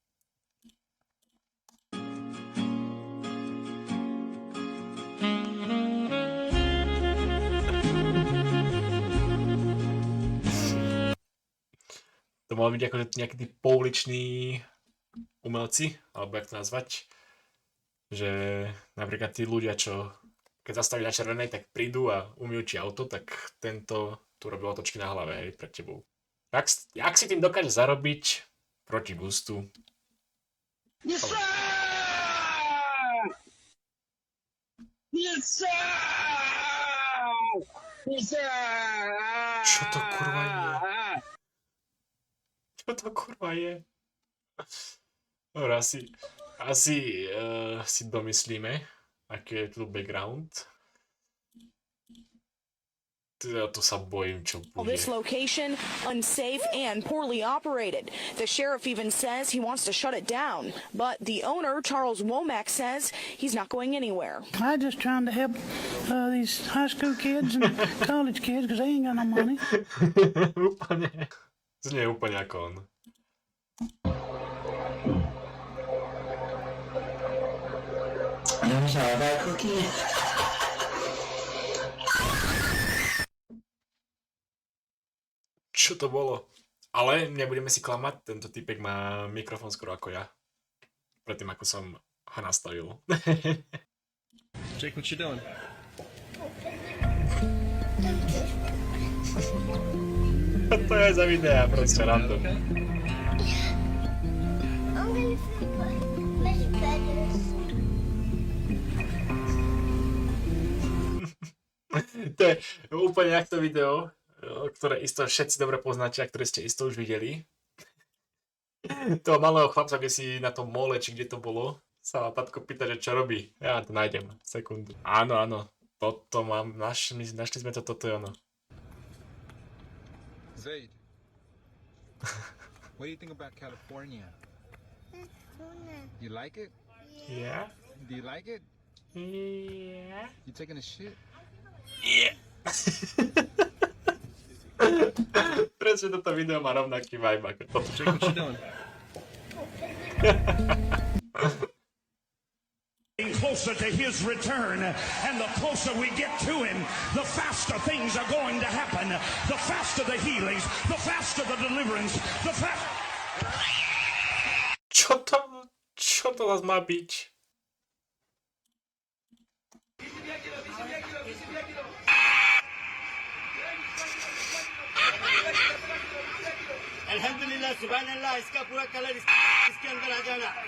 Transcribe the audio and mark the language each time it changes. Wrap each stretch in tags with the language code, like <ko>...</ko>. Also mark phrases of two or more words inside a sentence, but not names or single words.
<sk>To mohli byť akože nejakí tí pouliční umelci, alebo jak to nazvať. Že napríklad tí ľudia, čo keď zastaví na červenej, tak prídu a umýjú ti auto, tak tento tu robil otočky na hlave, hej, pred tebou. Jak si tým dokáže zarobiť proti gustu?</sk> <en>Yes, sir! Yes, sir! Yes, sir!</en> <sk>Čo to kurva je? Čo to kurva je? Dobre, asi si domyslíme, aký je tu background. To sa bojím, čo bude.</sk> <en>This location unsafe and poorly operated. The sheriff even says he wants to shut it down, but the owner, Charles Womack, says he's not going anywhere. I'm just trying to help these high school kids and college kids because they ain't got no money.</en> <sk>Úplne. Znie úplne ako on. Čo to bolo? Ale nebudeme si klamať, tento typek má mikrofón skoro ako ja. Predtým, ako som ho nastavil.</sk> <en>Jake, what you doing?</en> <sk>To je za videa, proste random. To je úplne jak to video, ktoré isto všetci dobre poznáte a ktoré ste isto už videli. Toho malého chlapca, kde si na tom mole, či kde to bolo, sa tatko pýta, že čo robí. Ja to nájdem. Sekundu. Áno, áno. Toto mám. Našli sme to, toto je ono.</sk> <en>Zaid, what do you think about California? You like it? Yeah. Do you like it? Yeah. You taking a shit? Yeah.</en> <sk>Presne toto video má rovnaký vibe ako toto.</sk> <en>Jake, what you doing? Closer to his return, and the closer we get to him, the faster things are going to happen, the faster the healings, the faster the deliverance, the faster...</en> <sk>Čo to vás má byť?</sk> <ar>الحمد لله، سبحان الله,</ar> <hi>इसका पूरा कलर इसके अंदर आ जाना.</hi>